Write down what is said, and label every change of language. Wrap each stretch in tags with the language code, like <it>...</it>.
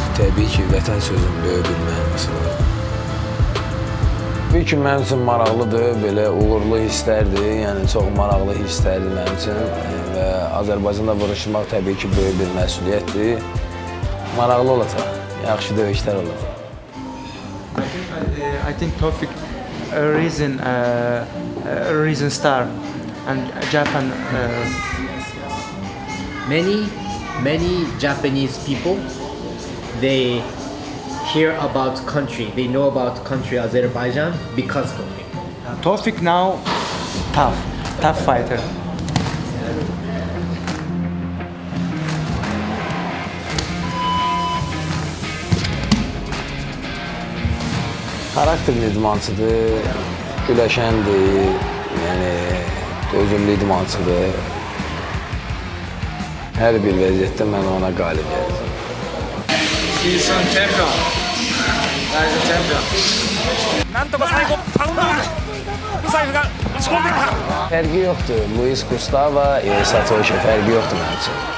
<az>Təbii ki, vətən sözün böyük bir mənası var. Təbii ki, mənim üçün maraqlıdır, belə uğurlu hisslərdir, yəni çox maraqlı hisslərdir mənim üçün və Azərbaycanda vuruşmaq təbii ki, böyük bir məsuliyyətdir. Maraqlı olacaq, yaxşı döyüşlər olacaq.</az> <en>I think Tawfiq Rizin star and Japan. Many Japanese people, they hear about country. They know about country Azerbaijan because Tawfiq. Tawfiq now tough fighter.</en> <az>Xarakterli idmançıdır, güləşəndir, yəni dözümlü idmançıdır. Hər bir vəziyyətdə mən ona qalib gələcəm.</az> <en>He's a champion. He's a champion.</en> <ja>なんとか最後パウンドウサイフが打ち込んできた。</ja> <az>Fərqi yoxdur. Luis Gustavo, Satoshi fərqi yoxdur mənim üçün.</az>